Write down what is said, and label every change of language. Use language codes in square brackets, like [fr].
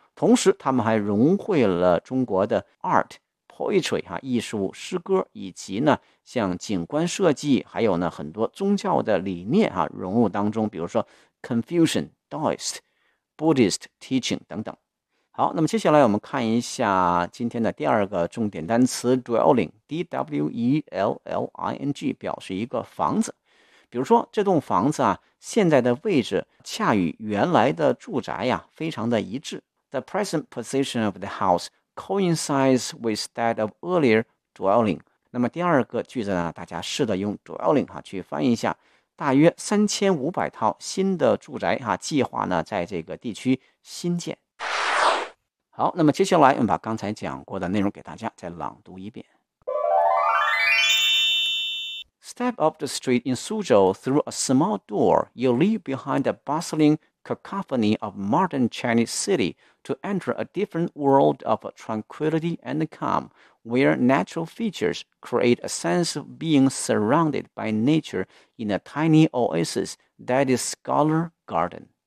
[zh] 同时他们还融汇了中国的 [en] art poetry [zh] 哈，艺术诗歌，以及呢像景观设计，还有呢很多宗教的理念哈，融入当中，比如说 [en] Confucian、 Taoist、 Buddhist teaching [zh] 等等。好，那么接下来我们看一下今天的第二个重点单词 dwelling， D-W-E-L-L-I-N-G， 表示一个房子。比如说这栋房子啊，现在的位置恰与原来的住宅呀、非常的一致。 [en] The present position of the house coincides with that of earlier dwelling。 [zh] 那么第二个句子呢，大家试着用 dwelling 哈去翻译一下，大约3500套新的住宅哈计划呢在这个地区新建。好，那么接下来我们把刚才讲过的内容给大家再朗读一遍。 [en] Step up the street in Suzhou through a small door, you leave behind the bustling cacophony of modern Chinese city to enter a different world of tranquility and calm, where natural features create a sense of being surrounded by nature in a tiny oasis that is Scholar Garden.